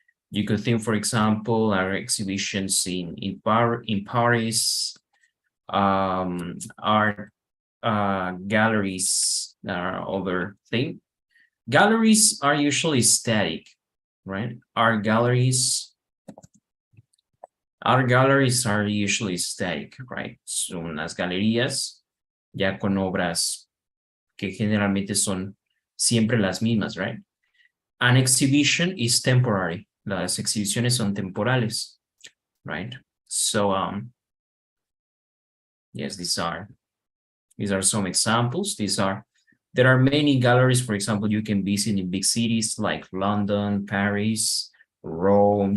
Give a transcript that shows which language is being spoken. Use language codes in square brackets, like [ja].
[en] You could think, for example, our exhibitions in Paris, art galleries are other thing. Galleries are usually static, right? Art galleries are usually static, right? [es] Son las galerías ya con obras que generalmente son siempre las mismas, right? [en] An exhibition is temporary. [es] Las exhibiciones son temporales, [en] right? So, yes, these are some examples. There are many galleries, for example, you can visit in big cities like London, Paris, Rome.